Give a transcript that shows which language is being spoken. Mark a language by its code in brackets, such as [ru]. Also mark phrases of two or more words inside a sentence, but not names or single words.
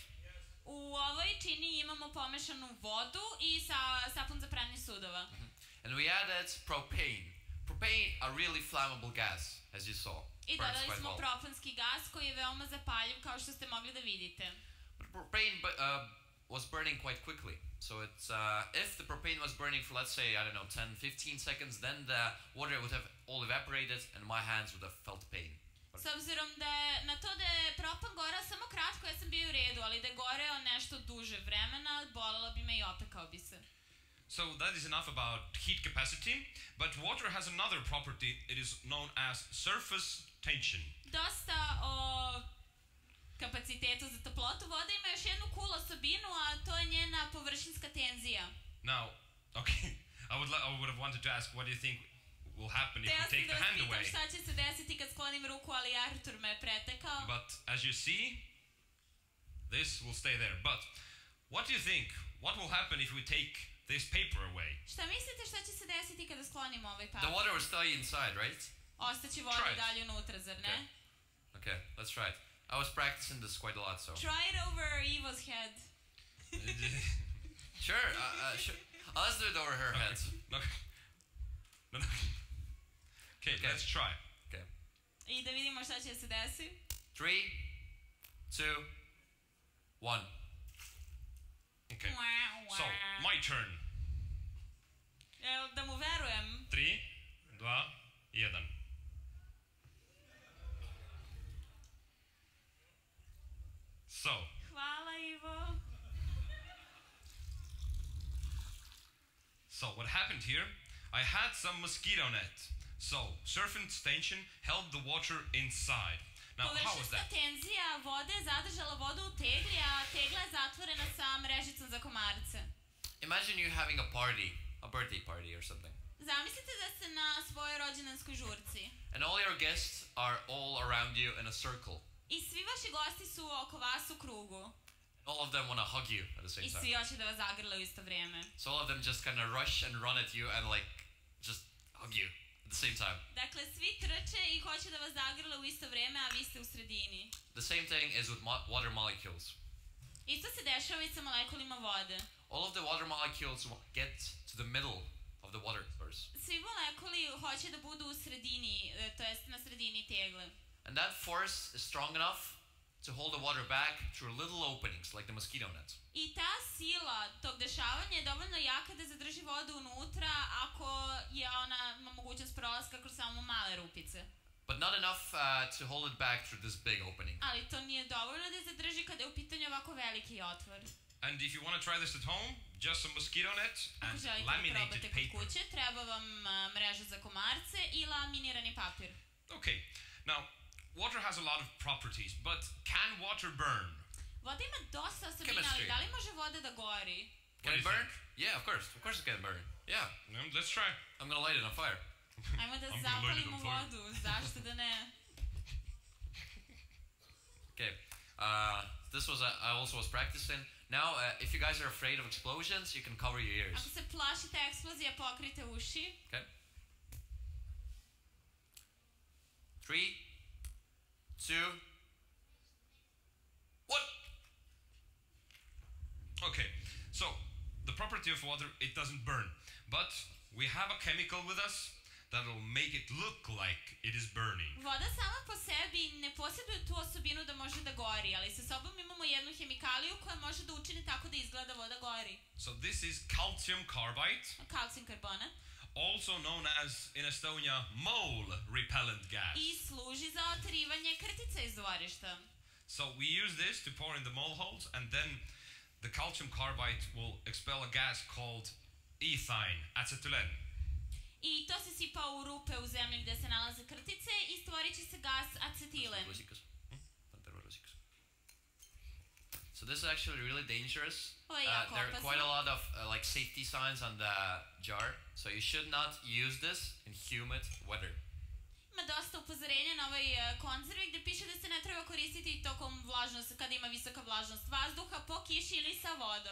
[sr] U ovoj čini imamo pomešanu vodu i sapun za pranje sudova. [en] And we added propane. Propane, a really flammable gas, as you saw. I Burns [sr] dodali [en] quite [sr] smo [en] well. [sr] propanski gas koji je veoma zapaljiv, kao što ste mogli da vidite. [en] But propane was burning quite quickly. So it's if the propane was burning for, let's say, I don't know, 10-15 seconds, then the water would have all evaporated and my hands would have felt pain. [sr] S obzirom da je na to da je propan gorao samo kratko, ja sam bio u redu, ali da je goreo nešto duže vremena, bolelo bi me i opekao bi se. [en] So that is enough about heat capacity, but water has another property. It is known as surface tension. [sr] Dosta o kapacitetu za toplotu vode ima još jednu cool osobinu, a to je njena površinska tenzija. [en] Now, okay, I would have wanted to ask, what do you think will happen if we take the hand away? [sr] Šta će se desiti kad sklonim ruku, ali Artur me je pretekao. [en] But as you see, this will stay there. But what do you think? What will happen if we take this paper away? [sr] Šta mislite šta će se desiti kada sklonimo ovaj [en] The [sr] papir? [en] water will stay inside, right? [sr] Ostaće voda [en] Try [sr] i [en] it. [sr] dalje unutra, zar ne? [en] Okay, let's try it. I was practicing this quite a lot, so. Try it over Eva's head. Sure, sure. Let's do it over her head. No. No. Okay, let's try. Okay. [sr] I da vidimo šta će se desi. [en] 3, 2, 1. Okay. So, my turn. [sr] Evo, da mu verujem. [en] 3, 2, 1. So, [sr] Hvala, Ivo. [en] so what happened here? I had some mosquito net. So, surface tension held the water inside. Now, how was [sr] Površinska [en] that? [sr] tenzija vode je zadržala vodu u tegli, a tegla je zatvorena sa mrežicom za komarce. [en] Imagine you having a party, a birthday party or something. [sr] Zamislite da ste na svojoj rođendanskoj žurci. [en] And all your guests are all around you in a circle. [sr] I svi vaši gosti su oko vas u krugu. [en] All of them want to hug you at the same [sr] I [en] time. [sr] svi hoće da vas zagrle u isto vrijeme. [en] So all of them just kind of rush and run at you and like just hug you at the same time. [sr] Dakle, svi trče i hoće da vas zagrle u isto vrijeme, a vi ste u sredini. [en] The same thing is with water molecules. [sr] Isto se dešava i sa molekulima vode. [en] All of the water molecules get to the middle of the water source. [sr] Svi molekuli hoće da budu u sredini, to jest na sredini tegle. [en] And that force is strong enough to hold the water back through little openings like the mosquito net. [sr] I ta sila tog dešavanja je dovoljno jaka da zadrži vodu unutra ako je ona ima mogućnost prolaska kroz samo male rupice. [en] But not enough to hold it back through this big opening. [sr] Ali to nije dovoljno da zadrži kada je u pitanju ovako veliki otvor. [en] And if you want to try this at home, just some mosquito net [sr] Ako [en] and [sr] želite da [en] laminated [sr] probate kod [en] paper. [sr] kuće, treba vam mreža za komarce i laminirani papir. [en] Okay, now water has a lot of properties, but can water burn? [sr] Voda ima dosta osobina, ali [en] Chemistry. [sr] da li može voda da gori? [en] Can it burn? Yeah, of course it can burn. Yeah, Let's try. I'm gonna light it on fire. [sr] Ajmo da [en] I'm gonna light it [sr] zapalimo [en] on fire. [sr] vodu, zašto da ne? [en] Okay, this was I also was practicing. Now, if you guys are afraid of explosions, you can cover your ears. [sr] Ako se plašite eksplozija, pokrite uši. [en] Okay. 3, 2, 1. Okay, so the property of water, it doesn't burn, but we have a chemical with us that will make it look like it is burning. [sr] Voda sama po sebi ne posjeduje tu osobinu da može da gori, ali sa sobom imamo jednu hemikaliju koja može da učini tako da izgleda voda gori. [en] So this is calcium carbide, [sr] Kalcijum karbonat. [en] also known as in Estonia mole repellent gas. [sr] I služi za oterivanje krtica iz dvorišta. [en] So we use this to pour in the mole holes, and then the calcium carbide will expel a gas called ethine, acetylene. [sr] I to se sipa u rupe u zemlji gdje se nalaze krtice i stvorit će se gas acetilen. [en] So this is actually really dangerous. [sr] Ovo je jako [en] There are quite a [sr] opasno. [en] lot of like safety signs on the jar, so you should not use this in humid weather. [sr] Ima dosta upozorenja na ovoj konzervi gdje piše da se ne treba koristiti tokom vlažnosti, kada ima visoka vlažnost vazduha, po kiši ili sa vodom.